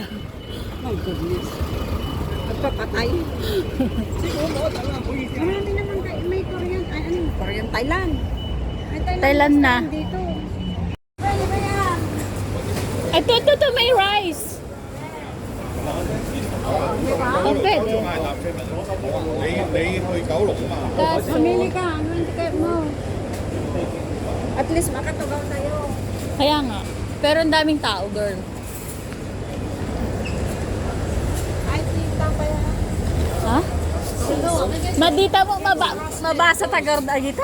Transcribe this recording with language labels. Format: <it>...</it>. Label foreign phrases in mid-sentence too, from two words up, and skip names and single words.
<en>My goodness. Magpapatay.</en> <tl>Marami naman tayo. May Korean. Ay, ano? Korean, Thailand. May Thailand na. Dito. Pwede ba yan? Ito, may rice. Oh, pwede.</tl> <yue>你去九龍啊嘛？</yue> <tl>Kaso, Mamili ka. Ano yung ticket mo? At least makatugaw tayo. kaya nga. Pero ang daming tao, girl. Ay, tita pa yan. Ha? Sino Madita mo mabasa ta garda agita?</tl>